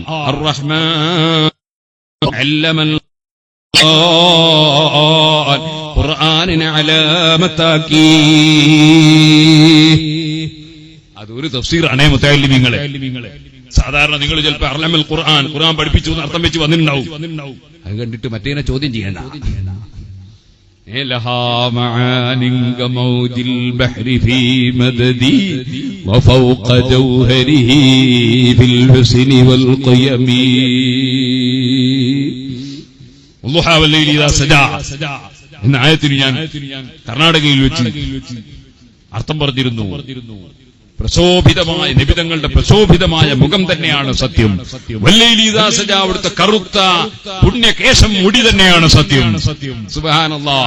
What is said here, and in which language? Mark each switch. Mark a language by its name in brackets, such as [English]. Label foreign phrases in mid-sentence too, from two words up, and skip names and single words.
[Arabic] الرحمن علم القرآن, [Malayalam] ഖുർആനിനെ അലാമത്താക്കി. അതൊരു തഫ്സീറാണേ മുത്തഅല്ലിമീങ്ങളെ. സാധാരണ നിങ്ങൾ ചിലപ്പോൾ [Arabic] علم القرآن, [Malayalam] ഖുർആൻ പഠിപ്പിച്ചു എന്ന് അർത്ഥം വെച്ച് വന്നിട്ടുണ്ടാവും. അത് കണ്ടിട്ട് മറ്റേനെ ചോദ്യം ചെയ്യണ്ട. [Arabic] لها معان كموج البحر في مددي وفوق جوهره في الحسن والقيم والضحى والليل إذا سجى [Malayalam] എന്ന ആയത്തിന് ഞാൻ കർണാടകയിൽ വെച്ച് അർത്ഥം പറഞ്ഞിരുന്നു. പ്രശോഭിതമായ നിബിതങ്ങളുടെ പ്രശോഭിതമായ മുഖം തന്നെയാണ് സത്യം. [Arabic] والليل إذا سجى, [Malayalam] അവിടുത്തെ കറുത്ത പുണ്യകേശം മുടി തന്നെയാണ് സത്യം. സുബ്ഹാനല്ലാഹ്.